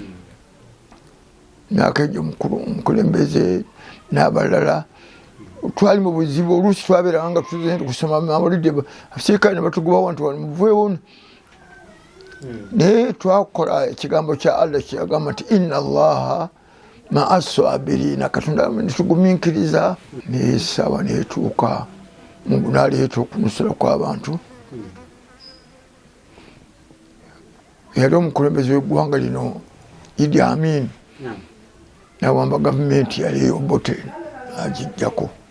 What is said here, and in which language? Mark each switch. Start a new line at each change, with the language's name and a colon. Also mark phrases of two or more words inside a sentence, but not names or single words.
Ganda: Myaka egyo omukulembeze n'abalala twali mu buzibu. Oluusi twabeeranga nga tuzenda kusoma Mawulidi, abasirikale ne batugobawo nti wano muveewo. Naye twakola ekigambo kya Allah kyeyagamba nti
Arabic: إن الله مع الصابرين,
Ganda: Katonda netugumiikiriza. Naye essaawa neetuuka Mungu n'aleeta okunusula kw'abantu. Yali omukulembeze w'eggwanga lino Idi Amin n'awamba gavumenti yali Obote agijjako.